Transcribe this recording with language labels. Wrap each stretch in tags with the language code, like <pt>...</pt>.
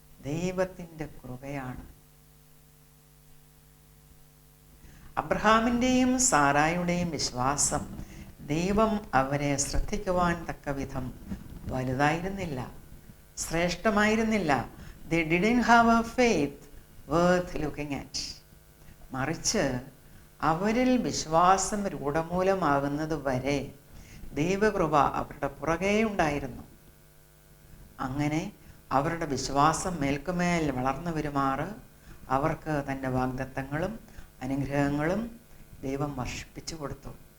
<ml>ദൈവത്തിൻ്റെ കൃപയാണ്. അബ്രഹാമിൻ്റെയും സാറായുടെയും വിശ്വാസം ദൈവം അവരെ ശ്രദ്ധിക്കുവാൻ തക്ക വിധം വലുതായിരുന്നില്ല, ശ്രേഷ്ഠമായിരുന്നില്ല.</ml> <en>They didn't have a faith worth looking at.</en> <ml>മറിച്ച് അവരിൽ വിശ്വാസം രൂഢമൂലമാകുന്നത് വരെ ദൈവകൃപ അവരുടെ പുറകെ ഉണ്ടായിരുന്നു. അങ്ങനെ അവരുടെ വിശ്വാസം മേൽക്കുമേൽ വളർന്നു വരുമാറ് അവർക്ക് തൻ്റെ വാഗ്ദത്തങ്ങളും അനുഗ്രഹങ്ങളും ദൈവം വർഷിപ്പിച്ചു കൊടുത്തു.</ml>